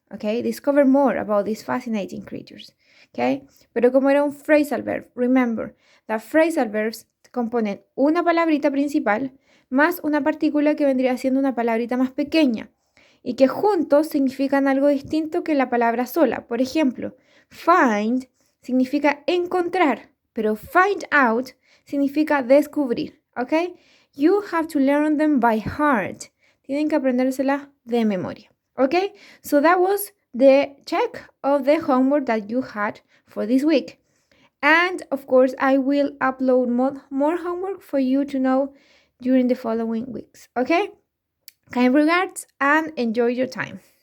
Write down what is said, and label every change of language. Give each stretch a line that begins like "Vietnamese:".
Spanish: Ok,
English: discover more about these fascinating creatures.
Spanish: Ok, pero como era un phrasal verb, remember, las phrasal verbs componen una palabrita principal más una partícula que vendría siendo una palabrita más pequeña y que juntos significan algo distinto que la palabra sola. Por ejemplo, find significa encontrar, pero find out significa descubrir, ¿ok?
English: You have to learn them by heart.
Spanish: Tienen que aprendérselas de memoria, ¿ok?
English: So that was the check of the homework that you had for this week. And of course, I will upload more homework for you to know during the following weeks, okay? Kind regards and enjoy your time.